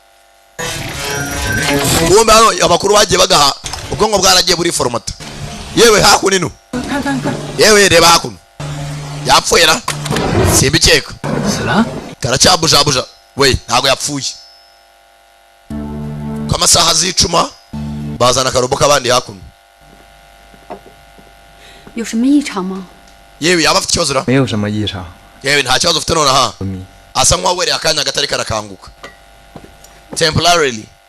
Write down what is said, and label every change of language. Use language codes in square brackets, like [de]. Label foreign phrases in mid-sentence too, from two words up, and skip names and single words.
[rw] kumbe hano abakuru bagiye bagaha ubwonko bwaragiye buri formata yewe hakuno yewe reba hakuno yapfuye na simbikeka karacyabujabuja we ntago yapfuye kamasaha zicuma bazana akarobo kabandi hakuno [zh] 有什么异常吗？ [rw] yewe yaba afite ikibazo ra [zh] 没有什么异常。 [rw] yewe nta kibazo ufite nonaha asa nk'uwawereye akanya gatari karakanguka temporarily